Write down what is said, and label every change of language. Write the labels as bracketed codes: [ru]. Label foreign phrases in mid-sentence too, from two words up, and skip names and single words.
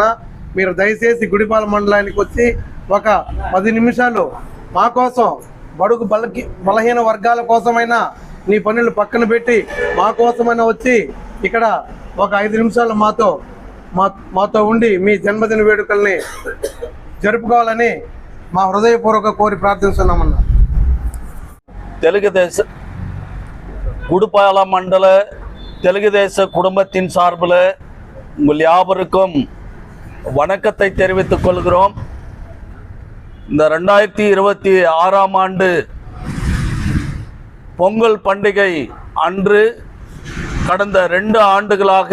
[te] మీరు దయచేసి గుడిపాలెం మండలానికి వచ్చి ఒక 10 నిమిషాలు మా కోసం, బడుగు బలహీన వర్గాల కోసమైనా నీ పనులు పక్కన పెట్టి మా కోసమైనా వచ్చి ఇక్కడ ఒక 5 నిమిషాలు మాతో ఉండి మీ జన్మదిన వేడుకల్ని జరుపుకోవాలని మా హృదయపూర్వక కోరి ప్రార్థిస్తున్నామన్నా. [ta] தெலுங்குதேச குடிபாலம் மண்டல தெலுங்குதேச குடும்பத்தின் சார்பில் உங்கள் யாவருக்கும் வணக்கத்தை தெரிவித்துக் கொள்கிறோம். இந்த 2026ஆம் ஆண்டு பொங்கல் பண்டிகை அன்று கடந்த 2 ஆண்டுகளாக